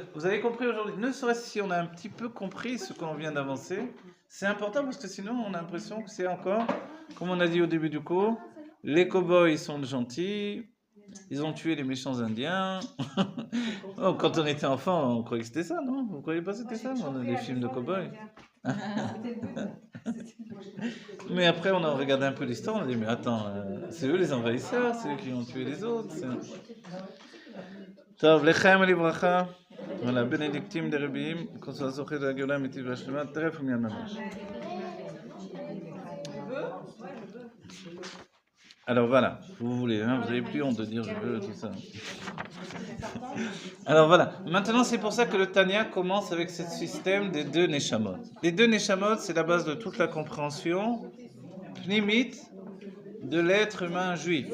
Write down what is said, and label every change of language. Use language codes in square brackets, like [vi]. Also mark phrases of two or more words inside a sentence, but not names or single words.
[fr] Vous avez compris aujourd'hui, ne serait-ce si on a un petit peu compris ce qu'on vient d'avancer, c'est important parce que sinon on a l'impression que c'est encore, comme on a dit au début du cours, les cow-boys sont gentils, ils ont tué les méchants indiens. Oh, quand on était enfant, on croyait que c'était ça, non? Vous croyez pas que c'était ça, les films de cow-boys? Mais après, on a regardé un peu l'histoire, on a dit, mais attends, c'est eux les envahisseurs, c'est eux qui ont tué les autres. [he] טוב, לחיים ולברכה, [fr] voilà, bénédictime des [he] רבים, [fr] qu'on soit [he] זוכה לגאולה האמיתית והשלמה, טרף ומיד ממש. [fr] Alors voilà, vous voulez, hein, vous n'avez plus honte de dire je veux, tout ça. Alors voilà, maintenant c'est pour ça que le Tanya commence avec ce système des deux Neshamot. Les deux Neshamot, c'est la base de toute la compréhension pnimit de l'être humain juif.